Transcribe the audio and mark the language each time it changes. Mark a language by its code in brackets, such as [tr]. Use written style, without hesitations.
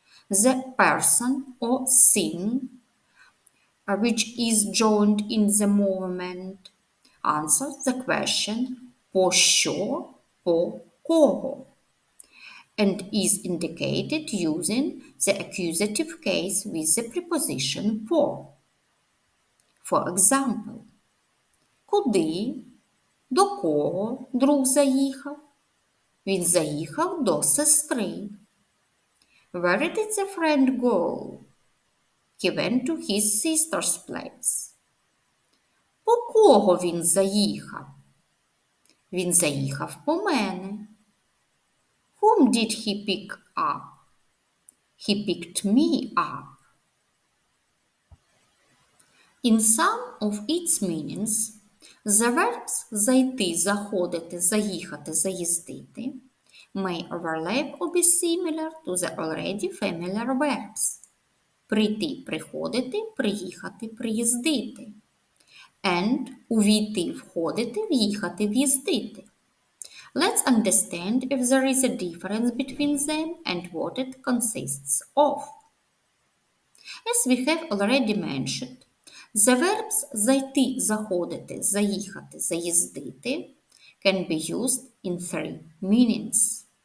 [en] The person or thing which is joined in the movement answers the question [uk] по що, по кого, [en] and is indicated using the accusative case with the preposition по. For example, [uk] куди, до кого друг заїхав? Він заїхав до сестри. [en] Where did the friend go? He went to his sister's place. [uk] По кого він заїхав? Він заїхав по мене. [en] Whom did he pick up? He picked me up. In some of its meanings, the verbs [uk] зайти, заходити, заїхати, заїздити [en] may overlap or be similar to the already familiar verbs. [uk] Прийти, приходити, приїхати, приїздити. And увійти, входити, в'їхати, в'їздити. [en] Let's understand if there is a difference between them and what it consists of. As we have already mentioned, the verbs [uk] зайти, заходити, заїхати, заїздити [en] can be used in three meanings.